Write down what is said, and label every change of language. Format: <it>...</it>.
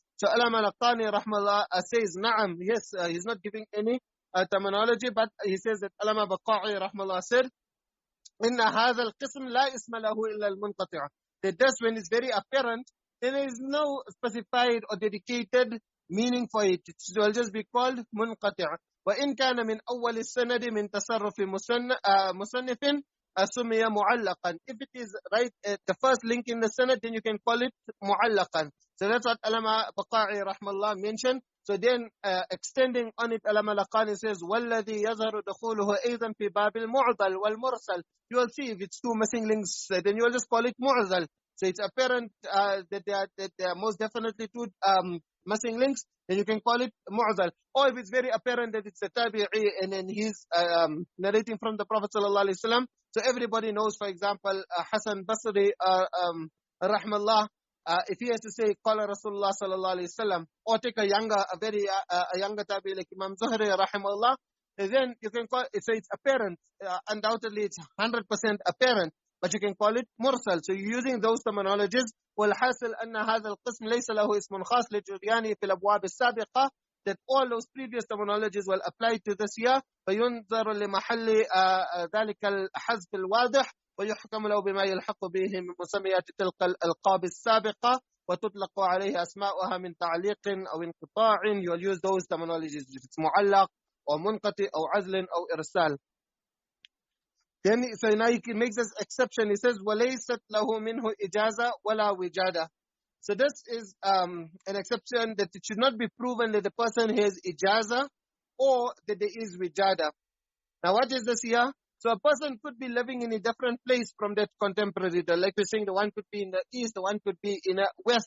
<en>So Allama al-Qani rahmallah says na'am, yes, he's not giving any terminology, but he says that Allama Baqa'i rahmallah said</en> <ar>إن هذا القسم لا اسم له إلا المنقطع.</ar> <en>That this when it's very apparent, then there is no specified or dedicated meaning for it. It will just be called منقطع.</en> <ar>وإن كان من أول السند من تصرف مصنف سمي معلقا.</ar> <en>If it is right at the first link in the sanad, then you can call it معلقا. So that's what Allama Baqa'i rahmallah mentioned. So then extending on it, Allama al-Qani says</en> <ar>وَالَّذِي يَظْهَرُ دَخُولُهُ أَيْضًا فِي بَابِ الْمُعْضَلِ وَالْمُرْسَلِ.</ar> <en>You will see if it's two missing links, then you will just call it mu'dhal. So it's apparent that there are most definitely two missing links, then you can call it mu'dhal. Or if it's very apparent that it's a tabi'i and then he's narrating from the Prophet sallallahu alaihi wasallam. So everybody knows, for example, Hasan Basri rahmallah, if he has to say qala Rasulullah sallallahu alaihi wasallam, or take a younger tabi'i like Imam Zuhri rahimahullah, then you can call it, so it's apparent, undoubtedly it's 100% apparent, but you can call it mursal. So you're using those terminologies.</en> <ar>والحاصل أن هذا القسم ليس له اسم خاص لجريانه في الأبواب السابقة,</ar> <en>that all those previous terminologies will apply to this year.</en> <ar>فينظر لمحل ذلك الحذف الواضح ويحكم له بما يلحق به من مسميات تلك الألقاب السابقة وتطلق عليه أسماؤها من تعليق أو انقطاع.</ar> <en>You will use those terminologies if it's معلق or منقطع أو عزل أو إرسال. Then so now he makes this exception. He says</en> <ar>وَلَيْسَتْ لَهُ مِنْهُ إِجَازَةٌ وَلَا وِجَادَةٌ.</ar> <en>So this is an exception that it should not be proven that the person has ijazah or that there is wijada. Now what is this here? So a person could be living in a different place from that contemporary. Like we're saying, the one could be in the east, the one could be in the west.</en>